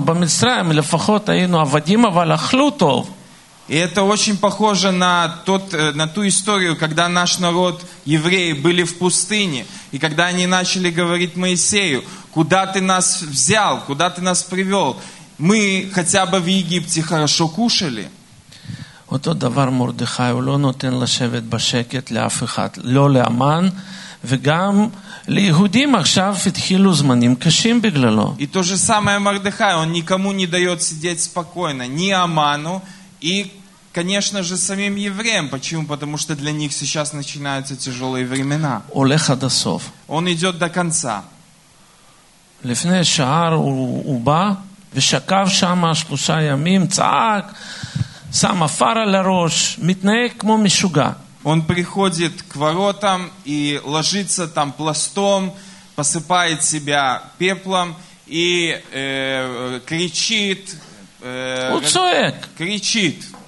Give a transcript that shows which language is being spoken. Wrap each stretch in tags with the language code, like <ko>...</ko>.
<he>במצרים, לפחות היינו עבדים, אבל אכלו טוב.</he> <ru>И это очень похоже на тот, на ту историю, когда наш народ, евреи, были в пустыне, и когда они начали говорить Моисею, куда ты нас взял, куда ты нас привел? Мы хотя бы в Египте хорошо кушали.</ru> <he>אותו דבר מרדכי, הוא לא נותן לשבת בשקט לאף אחד, לא לאמן, וגם ליהודים עכשיו התחילו זמנים קשים בגללו.</he> <ru>И то же самое Мордехай, он никому не дает сидеть спокойно, ни Аману, и, конечно же, самим евреям. Почему? Потому что для них сейчас начинаются тяжелые времена.</ru> <he>הולך עד הסוף.</he> <ru>Он идет до конца.</ru> <he>לפני שער הוא בא, ושקב שם שלושה ימים, צעק, שם אפר על הראש, מתנהג כמו משוגע.</he> <ru>Он приходит к воротам и ложится там пластом, посыпает себя пеплом и кричит. Кричит.</ru>